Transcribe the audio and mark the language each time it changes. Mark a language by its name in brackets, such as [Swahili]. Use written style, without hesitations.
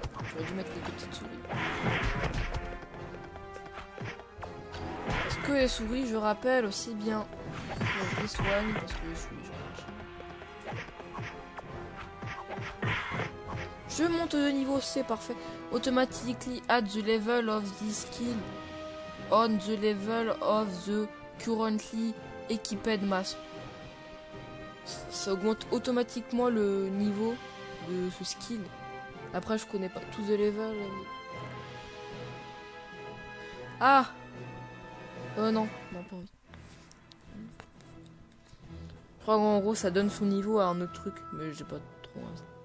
[French] J'aurais dû mettre quelques petites souris. Parce que les souris, je rappelle aussi bien. Je les soigne parce que je suis gentil. Je monte de niveau, c'est parfait. [English] Automatically add the level of this skill on the level of the currently equipped mass. [French] Ça augmente automatiquement le niveau de ce skill. Après, je connais pas tous les levels. Ah non, pas envie. Je crois qu'en gros, ça donne son niveau à un autre truc, mais j'ai pas trop envie.